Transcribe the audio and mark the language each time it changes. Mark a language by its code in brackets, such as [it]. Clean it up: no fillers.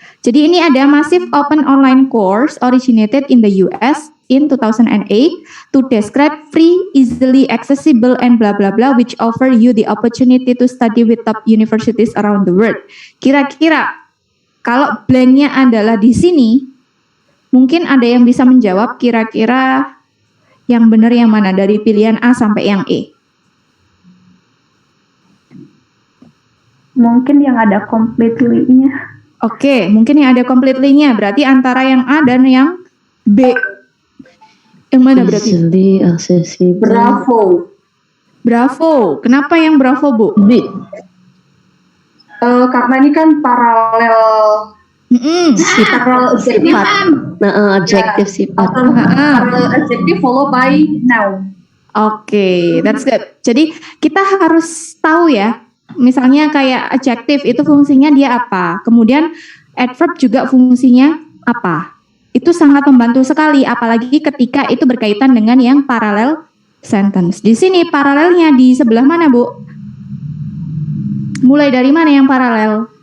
[id] Jadi ini ada [en] Massive Open Online Course originated in the US in 2008 to describe free, easily accessible, and blah blah blah, which offer you the opportunity to study with top universities around the world. [id] Kira-kira kalau blanknya adalah di sini, mungkin ada yang bisa menjawab kira-kira yang benar yang mana dari pilihan A sampai yang E? Mungkin yang ada completely-nya. Oke, mungkin yang ada completely-nya berarti antara yang A dan yang B. Yang mana berarti? [en] Easily accessible. [id] Bravo. Kenapa yang bravo, Bu? B. Karena ini kan paralel Sifat. Adjektif sifat. [en] paralel adjective follow by noun. Oke, that's good. [id] Jadi kita harus tahu ya, misalnya kayak adjektif itu fungsinya dia apa, kemudian adverb juga fungsinya apa. Itu sangat membantu sekali, apalagi ketika itu berkaitan dengan yang paralel sentence. Di sini paralelnya di sebelah mana, Bu? Mulai dari mana yang paralel?